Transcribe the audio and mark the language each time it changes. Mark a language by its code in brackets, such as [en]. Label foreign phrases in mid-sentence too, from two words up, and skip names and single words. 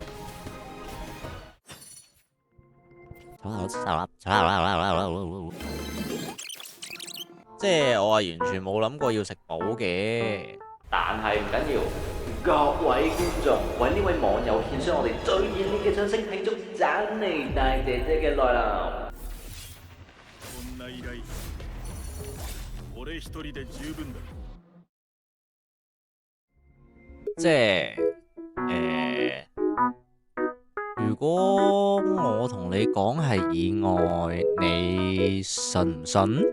[yue] 即係我係完全冇諗過要食寶嘅，但係唔緊要。各位觀眾，為呢位網友獻上我哋最熱烈嘅掌聲，慶祝盞你大姐姐嘅來臨。 [ja] こんな依頼俺一人で十分だ。 [yue] 即係如果我同你講係意外，你信唔信？